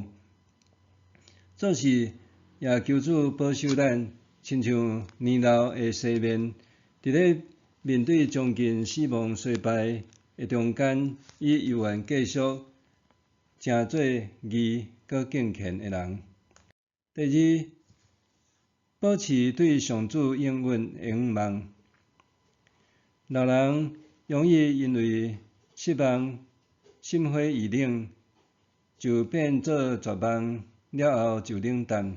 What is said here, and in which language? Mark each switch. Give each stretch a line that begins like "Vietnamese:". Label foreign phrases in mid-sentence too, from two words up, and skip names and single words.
Min Nan Chinese: 做事也求主保守咱，亲像年老的生命，伫咧面对将近死亡衰败的中间，伊犹原继续诚做义搁敬虔的人。第二，保持对上主应允的愿望。老人容易因为失望、心灰意冷，就变做绝望了后就冷淡。